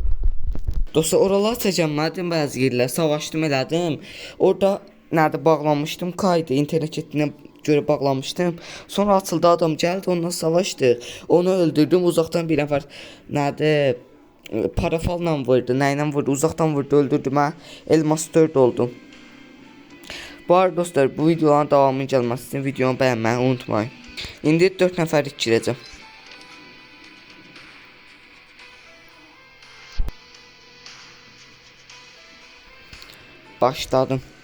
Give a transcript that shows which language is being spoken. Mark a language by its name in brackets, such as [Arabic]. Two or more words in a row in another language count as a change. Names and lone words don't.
[Azerbaijani] Dostlar, oralar çəkənmədim bəzi yerlər. Savaşdım elədim. [Turkish] Orada nerede bağlanmışdım? Kaydı. İnternetine göre bağlamıştım. Sonra açıldı, adam geldi, onunla savaştı. [Azerbaijani] Onu öldürdüm. Uzaktan bir nəfər nerede parafalla vurdu. Nəylə vurdu? Uzaktan vurdu, öldürdüm. Mən elmas 4 oldum. Bu arada dostlar, bu videoların davamı gəlməsi üçün videonu bəyənməyi unutmayın. İndi 4 nəfərlik girəcəm. Başladım.